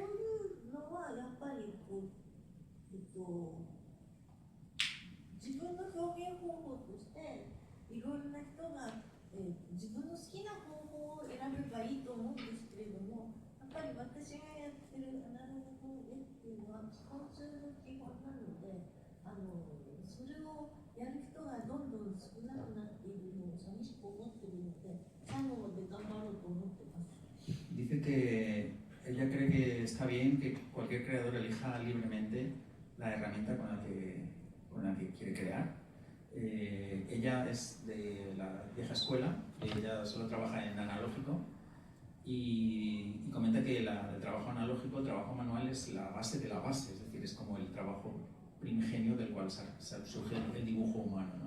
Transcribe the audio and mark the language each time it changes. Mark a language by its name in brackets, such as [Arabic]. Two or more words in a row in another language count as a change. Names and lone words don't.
[Japanese] そういうのはやっぱりこう、自分の表現方法としていろいろな人が、自分の好きな方法を選べばいいと思うんですけれども、やっぱり私がやってるアナログ絵っていうのは共通の基本なので、それをやる人がどんどん少なくなっているのを寂しく思っているので、最後まで頑張ろうと思ってます。 [Spanish] Dice que ella cree que está bien que cualquier creador elija libremente la herramienta con la que quiere crear. Ella es de la vieja escuela, ella solo trabaja en analógico y comenta que el trabajo analógico, el trabajo manual es la base de la base, es decir, es como el trabajo primigenio del cual surge el dibujo humano, ¿no?